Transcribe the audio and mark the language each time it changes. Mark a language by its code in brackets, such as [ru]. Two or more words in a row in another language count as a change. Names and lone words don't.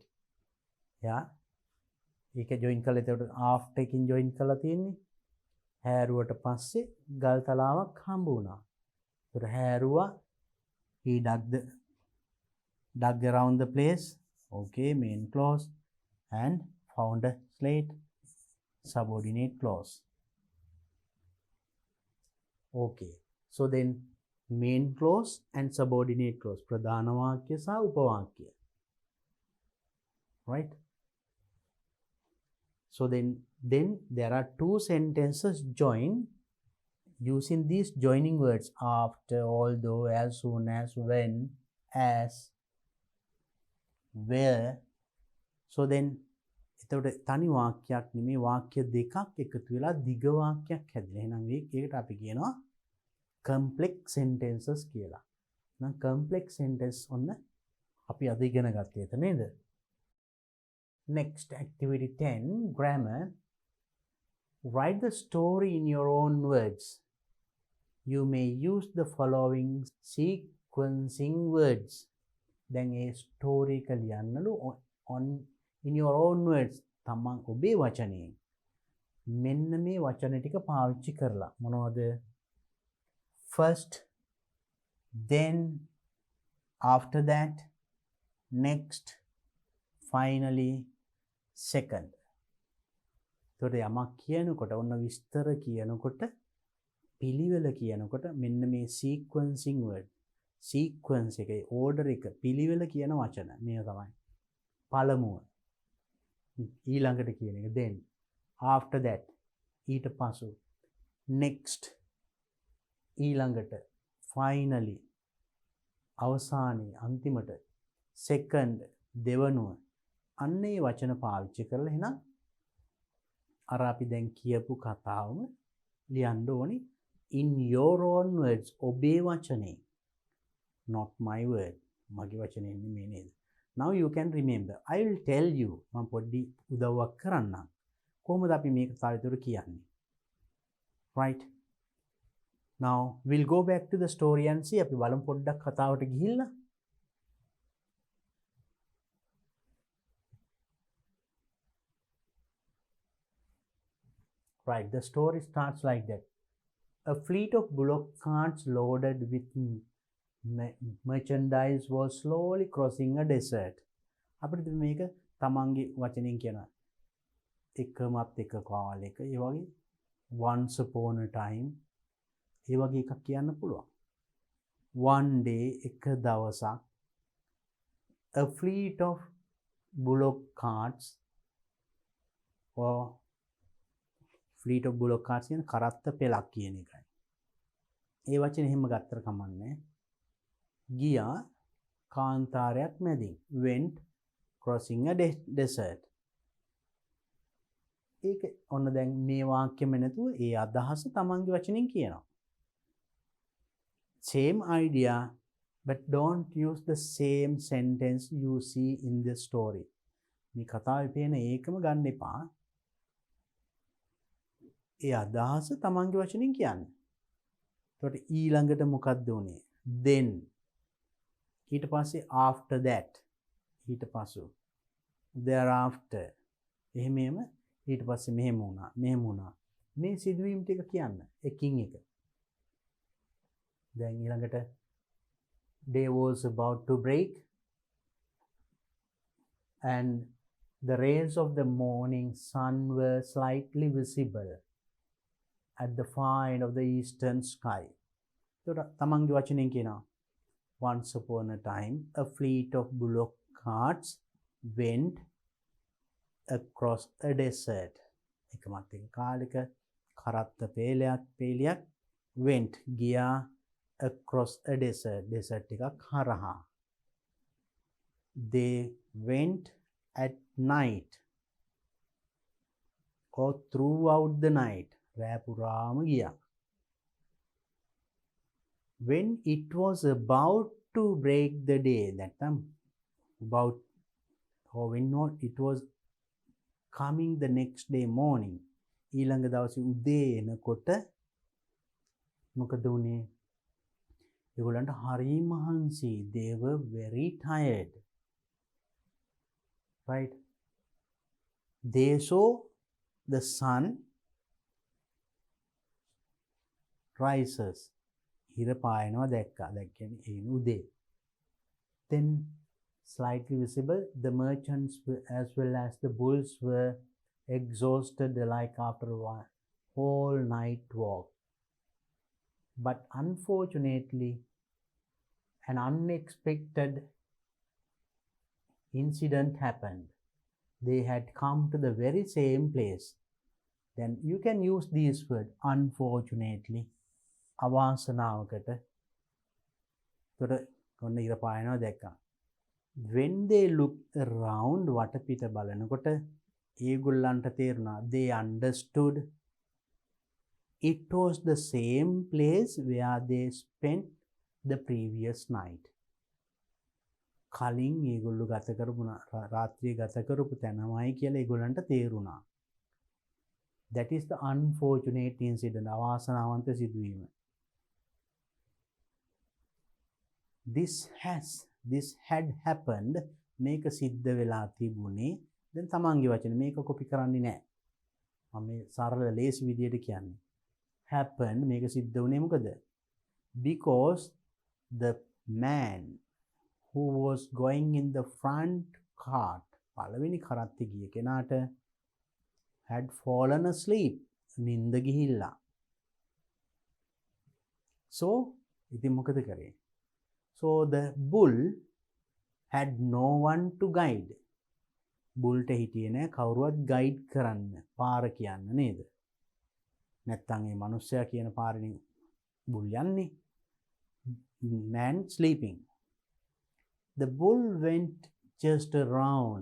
[en] Yeah. [si] ඒක join කරලා එතකොට after එකකින් join කරලා තියෙන්නේ. හැරුවට පස්සේ ගල් තලාවක් හම්බ වුණා. ඒතර හැරුවා [en] he dug around the place. Okay, main clause and found a slate, subordinate clause. Okay. So then main clause and subordinate clause. [si] ප්‍රධාන වාක්‍ය සහ උපවාක්‍ය. [en] Right? So then there are two sentences joined using these joining words after, although, as soon as, when, as, where. So then [si] එතකොට තනි වාක්‍යයක් නෙමේ වාක්‍ය දෙකක් එකතු වෙලා දිග වාක්‍යයක් හැදෙනවා. එහෙනම් ඒකට අපි කියනවා [en] complex sentences [si] කියලා. නම් [en] complex sentence [si] ඔන්න අපි අද ඉගෙන ගත්තේ එතන නේද? [en] Next, activity 10, grammar. Write the story in your own words. You may use the following sequencing words. Then a story [si] එක ලියන්නලු [en] in your own words. [si] තමන් ඔබේ වචනයෙන්. මෙන්න මේ වචන ටික පාවිච්චි කරලා මොනවද? [en] First, then, after that, next, finally, second. [si] එතකොට යමක් කියනකොට ඔන්න විස්තර කියනකොට පිළිවෙල කියනකොට මෙන්න මේ [en] sequencing word. [si] sequence එකේ order එක පිළිවෙල කියන වචන මේ තමයි. පළමුව ඊළඟට කියන එක then, [en] after that [si] ඊට පසු, next ඊළඟට, finally අවසානයේ අන්තිමට, second දෙවනුව. අන්න ඒ වචන පාවිච්චි කරලා එහෙනම් අර අපි දැන් කියපු කතාවම ලියන්න ඕනි [en] in your own words. [si] ඔබේ වචනේ. [en] Not my word. [si] මගේ වචනේ නෙමෙයි නේද? [en] Now you can remember. I will tell you. [si] මම පොඩ්ඩි උදව්වක් කරන්නම්. කොහොමද අපි මේක තවදුර කියන්නේ? [en] Right? Now we'll go back to the story and see. [si] අපි බලමු පොඩ්ඩක් කතාවට ගිහිල්ලා. [en] Right, the story starts like that. A fleet of bullock carts loaded with merchandise was slowly crossing a desert. [si] අපිට මේක තමන්ගේ වචනෙන් කියනවා. එකමත් එක කාලයක ඒ වගේ [en] once upon a time [si] ඒ වගේ එකක් කියන්න පුළුවන්. [en] One day [si] එක දවසක් [en] a fleet of bullock carts or fleet of bullock carts [si] කියන කරත්ත පෙළක් කියන එකයි. ඒ වචනේ එහෙම ගත්තර කමන්නේ. ගියා කාන්තාරයක් මැදින්. [en] went crossing a desert. [si] ඒක ඔන්න දැන් මේ වාක්‍යෙම නැතුව ඒ අදහස තමන්ගේ වචනෙන් කියනවා. [en] Same idea, but don't use the same sentence you see in the story. [si] මේ කතාවේ පේන ඒකම ගන්න එපා. ඒ අදහස තමන්ගේ වචනෙන් කියන්න. එතකොට ඊළඟට මොකක්ද උනේ? then. ඊට පස්සේ after that. ඊට පස්සෙ thereafter. එහෙම ඊට පස්සේ මෙහෙම වුණා. මේ සිදුවීම් ටික කියන්න එකින් එක. දැන් ඊළඟට [en] day was about to break and the rays of the morning sun were slightly visible at the far end of the eastern sky. [si] එතකොට තමන්ගේ වචනෙන් කියනවා [en] once upon a time a fleet of bullock carts went across a desert. [si] එකමත් එක කාලෙක කරත්ත පේලියක් went ගියා [en] across a desert [si] එකක් හරහා. [en] They went at night or throughout the night. [si] රෑ පුරාම ගියා. [en] When it was about to break the day, that time about or when not it was coming the next day morning, [si] ඊළඟ දවසේ උදේ එනකොට මොකද වුනේ? ඒගොල්ලන්ට හරි මහන්සි. [en] They were very tired. Right? They saw the sun rises. [si] හිර පායනවා දැක්කා. දැක්කනේ ඒ උදේ. [en] Then slightly visible, the merchants as well as the bulls were exhausted alike after a whole night walk. But unfortunately, an unexpected incident happened. They had come to the very same place. Then you can use these words, unfortunately. [si] අවාසනාවකට. එතකොට ඔන්න ඉර පායනවා දැක්කා. [en] When they looked around, [si] වටපිට බලනකොට ඒගොල්ලන්ට තේරුණා, [en] they understood it was the same place where they spent the previous night. [si] කලින් ඒගොල්ලෝ ගත කරපු රාත්‍රියේ ගත කරපු තැනමයි කියලා ඒගොල්ලන්ට තේරුණා. [en] That is the unfortunate incident. [si] අවාසනාවන්ත සිදුවීම. [en] This had happened. [si] මේක සිද්ධ වෙලා තිබුණේ. දැන් තමන්ගේ වචනේ මේක කොපි කරන්නේ නැහැ. මම මේ සරල ලේසි විදියට කියන්නේ. Happened මේක සිද්ධ වුණේ මොකද? [en] Because the man who was going in the front cart, [si] පළවෙනි කරත්තේ ගිය කෙනාට [en] had fallen asleep. [si] නින්ද ගිහිල්ලා. So ඉතින් මොකද කරේ? [en] So the bull had no one to guide. [si] බුල්ට හිටියේ නෑ කවුරුවත් ගයිඩ් කරන්න, පාර කියන්න නේද? නැත්තම් මේ මිනිස්සයා කියන පාරේ බුල් යන්නේ. [en] Man sleeping. The bull went just around.